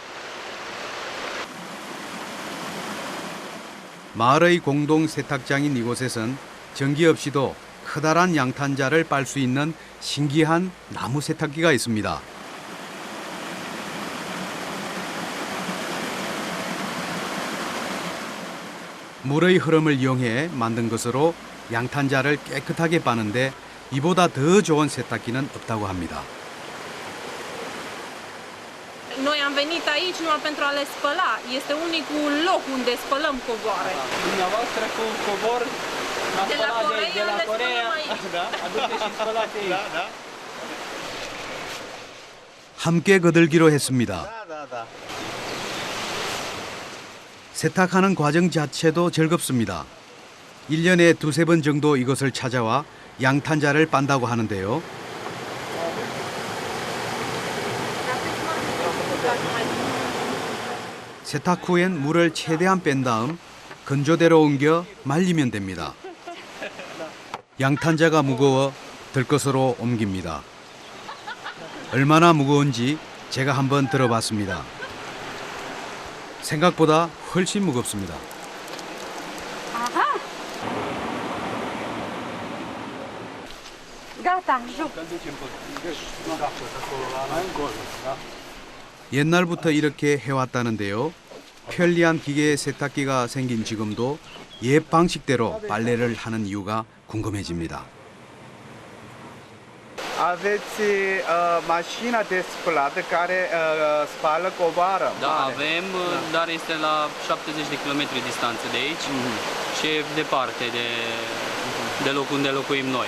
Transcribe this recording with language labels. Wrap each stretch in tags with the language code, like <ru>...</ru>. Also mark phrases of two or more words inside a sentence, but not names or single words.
<ko>마을의 공동 세탁장인 이곳에선 전기 없이도 커다란 양탄자를 빨 수 있는 신기한 나무 세탁기가 있습니다. 물의 흐름을 이용해 만든 것으로 양탄자를 깨끗하게 빠는데 이보다 더 좋은 세탁기는 없다고 합니다.</ko> <ro>Noi am venit aici numai pentru a le spăla. Este unicul loc unde spălăm covoare. Dumneavoastră cu covor De la Coreea, da, aduceți și spălați aici. Da, da.</ro> <ko>함께 거들기로 했습니다. 세탁하는 과정 자체도 즐겁습니다. 1년에 두세 번 정도 이것을 찾아와 양탄자를 빤다고 하는데요. 세탁 후엔 물을 최대한 뺀 다음 건조대로 옮겨 말리면 됩니다. 양탄자가 무거워 들것으로 옮깁니다. 얼마나 무거운지 제가 한번 들어봤습니다. 생각보다 훨씬 무겁습니다.</ko> <ro>Gata, joc.</ro> <ko>옛날부터 이렇게 해왔다는데요. 편리한 기계 세탁기가 생긴 지금도 옛 방식대로 빨래를 하는 이유가 궁금해집니다.</ko> <ro>Aveți mașina de spălat care spală covară? Da, avem, dar este la 70 de kilometri distanță de aici și e departe de locul unde locuim noi.</ro>